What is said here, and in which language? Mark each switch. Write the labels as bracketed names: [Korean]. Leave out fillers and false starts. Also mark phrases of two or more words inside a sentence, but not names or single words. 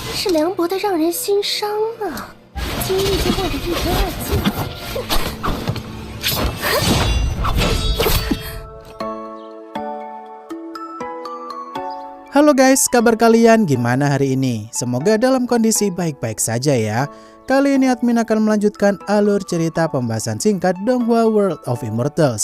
[Chinese] 是凉薄的让人心伤啊！今日就换个一干二净。 [Indonesian] Halo guys, kabar kalian gimana hari ini? Semoga dalam kondisi baik-baik saja ya. Kali ini admin akan melanjutkan alur cerita pembahasan singkat Donghua World of Immortals.